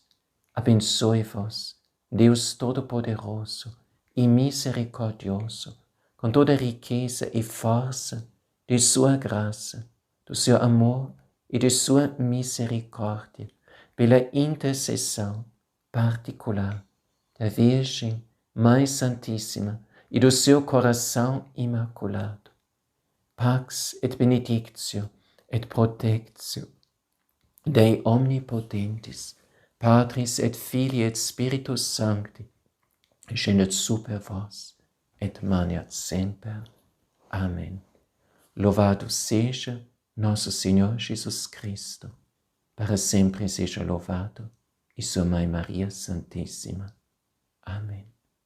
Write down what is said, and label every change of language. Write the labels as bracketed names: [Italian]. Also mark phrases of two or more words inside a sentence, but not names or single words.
[Portuguese] Abençoe-vos, Deus Todo-Poderoso e Misericordioso, com toda a riqueza e força de sua graça, do seu amor e de sua misericórdia, pela intercessão particular da Virgem mais Santíssima e do seu coração imaculado. [Latin] Pax et benedictio et protectio Dei omnipotentes, Patris et Filii et Spiritus Sancti, scendet super vos et maniat semper. [Portuguese] Amém. Louvado seja nosso Senhor Jesus Cristo, para sempre seja louvado, e sua Mãe Maria Santíssima. Amém.